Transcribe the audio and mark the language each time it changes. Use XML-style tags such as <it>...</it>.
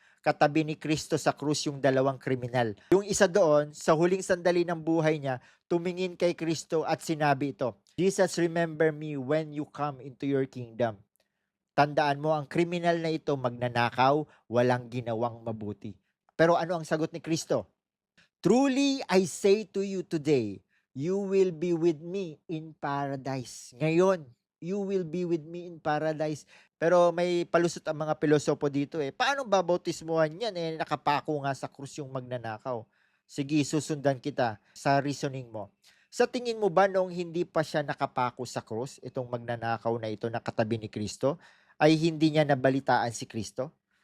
<tl>Katabi ni Kristo sa krus yung dalawang kriminal. Yung isa doon, sa huling sandali ng buhay niya, tumingin kay Kristo at sinabi ito,</tl> <en>"Jesus, remember me when you come into your kingdom."</en> <tl>Tandaan mo, ang kriminal na ito magnanakaw, walang ginawang mabuti. Pero ano ang sagot ni Kristo?</tl> <en>"Truly I say to you today, you will be with me in paradise." Ngayon, you will be with me in paradise.</en> <tl>Pero may palusot ang mga pilosopo dito eh. Paano babautismuhan yan eh? Nakapako nga sa krus yung magnanakaw. Sige, susundan kita sa reasoning mo. Sa tingin mo ba noong hindi pa siya nakapako sa krus, itong magnanakaw na ito na katabi ni Kristo, ay hindi niya nabalitaan si Kristo?</tl>